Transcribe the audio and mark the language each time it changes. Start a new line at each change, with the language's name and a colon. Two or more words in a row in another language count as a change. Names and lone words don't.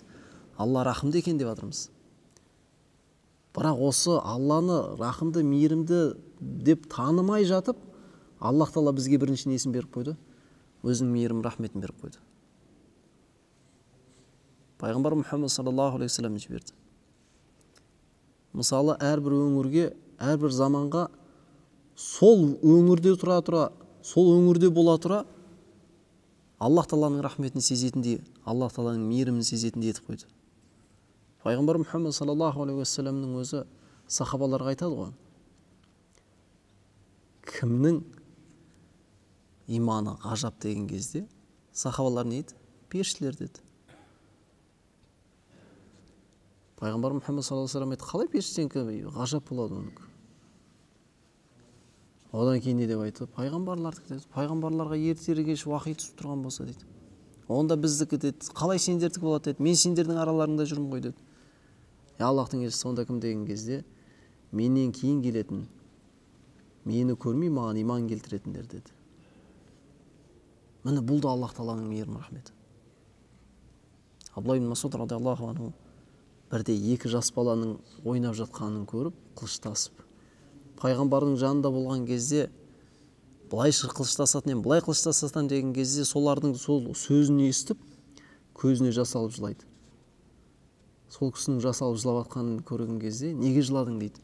Kazakh: Алла рахымды екен деп жатырмыз. Бірақ осы Алланы рахымды, мейірімді деп танымай жатып, Аллах Тағала бізге бірінші несін беріп қойды? Өзінің мейірім рахметін беріп қойды. Пайғамбар Мұхаммад
Arabic: صلى الله عليه وسلم
Kazakh: жіберді. Мысалы, әрбір өңірге, әрбір заманға сол өңірде сол өңірде бола тұра Аллах Тағаланың рахметін сезетіндей, Аллах Тағаланың мейірімін сезетіндей етіп қойды. Пайғамбар Мұхаммад
Arabic: صلى الله عليه وسلم
Kazakh: өзі сахабаларға айтады ғой: кімнің иманы ғажап деген кезде сахабалар не еді? Періштелер деді. Пайғамбар Мұхаммед
Arabic: صلى الله عليه وسلم
Kazakh: айтты, қалай періштенікі ғажап болады оныкі? Одан кейін не деп айтты? Пайғамбарлардікі деді. Пайғамбарларға ертелі кеш уақи түсіп тұрған болса дейді. Онда біздікі деді. Қалай сендердікі болады деді. Мен сендердің араларыңда жүрмін ғой деді. Аллахтың елшісі сонда кім деген кезде, менен кейін келетін, мені көрмей маған иман келтіретіндер деді. Міне бұл да Аллах Тағаланың мейірім рахметі. Абдулла ибн Масуд
Arabic: رضي الله عنه
Kazakh: бірде екі жас баланың ойнап жатқанын көріп, қылыштасып, пайғамбардың жанында болған кезде былай қылыштасатын ем, былай қылыштасатын деген кезде солардың сол сөзін естіп көзіне жас алып жылайды. Сол кісінің жас алып жылап жатқанын көрген кезде неге жыладың дейді.